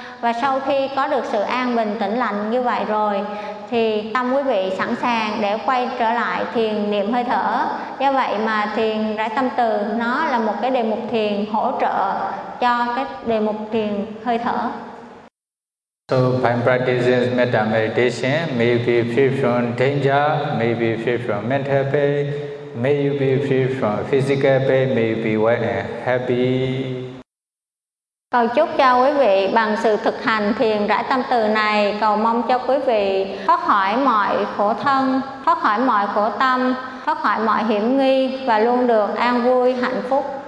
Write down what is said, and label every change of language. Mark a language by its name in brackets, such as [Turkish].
[Vietnamese] Và sau khi có được sự an bình tĩnh lặng như vậy rồi thì tâm quý vị sẵn sàng để quay trở lại thiền niệm hơi thở. Do vậy mà thiền rải tâm từ nó là một cái đề mục thiền hỗ trợ cho cái đề mục thiền hơi thở. [English] So by practicing metta meditation, may you be free from danger, may you be free from mental pain, may you be free from physical pain, may you be well and happy. [Vietnamese] Cầu chúc cho quý vị bằng sự thực hành thiền rải tâm từ này, cầu mong cho quý vị thoát khỏi mọi khổ thân, thoát khỏi mọi khổ tâm, thoát khỏi mọi hiểm nghi và luôn được an vui, hạnh phúc.